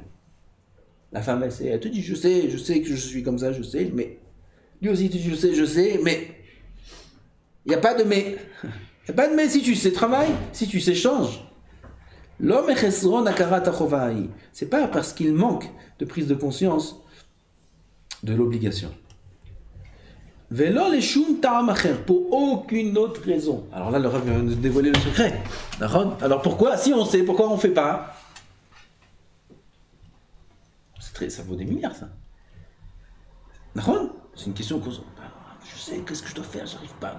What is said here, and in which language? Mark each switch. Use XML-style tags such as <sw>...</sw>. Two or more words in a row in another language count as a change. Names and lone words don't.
<fr>La femme, elle te dit, je sais que je suis comme ça, je sais, mais... Lui aussi, tu dis, je sais, mais... Il n'y a pas de mais. Il n'y a pas de mais si tu sais travaille, si tu sais change. L'homme est</fr> <he>חסרון הכרת החובה הוא.</he> <fr>C'est pas parce qu'il manque de prise de conscience de l'obligation.</fr> <he>ולא לשום טעם אחר,</he> <fr>pour aucune autre raison. Alors là, le Rav vient de dévoiler le secret. Alors pourquoi? Si on sait, pourquoi on ne fait pas? Ça vaut des milliards, ça. C'est une question qu'on... Je sais, qu'est-ce que je dois faire? J'arrive pas.</fr>